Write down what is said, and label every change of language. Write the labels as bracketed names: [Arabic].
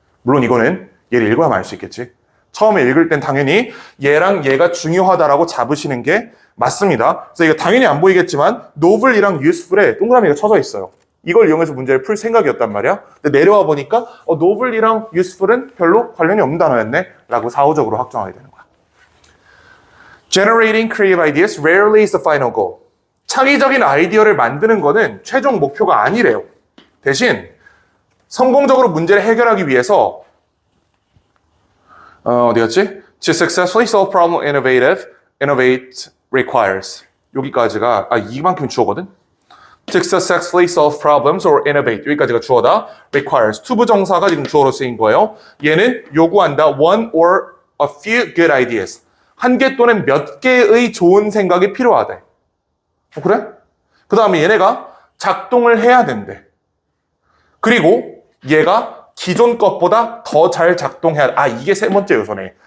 [Korean] 물론 이거는 얘를 읽어야만 알 수 있겠지. 처음에 읽을 땐 당연히 얘랑 얘가 중요하다라고 잡으시는 게 맞습니다. 그래서 이거 당연히 안 보이겠지만 noble이랑 useful에 동그라미가 쳐져 있어요. 이걸 이용해서 문제를 풀 생각이었단 말이야. 근데 내려와 보니까 noble이랑 useful은 별로 관련이 없는 단어였네 라고 사후적으로 확정하게 되는 거야. [English] Generating creative ideas rarely is the final goal. [Korean] 창의적인 아이디어를 만드는 거는 최종 목표가 아니래요. 대신 성공적으로 문제를 해결하기 위해서 어디였지? [English] To successfully solve problem innovate requires. [Korean] 여기까지가 이만큼 주어거든. [English] To successfully solve problems or innovate. [Korean] 여기까지가 주어다. requires. 투부정사가 지금 주어로 쓰인 거예요. 얘는 요구한다. [English] one or a few good ideas. [Korean] 한 개 또는 몇 개의 좋은 생각이 필요하대. 그래? 그 다음에 얘네가 작동을 해야 된대. 그리고 얘가 기존 것보다 더 잘 작동해야 돼. 이게 세 번째 요소네.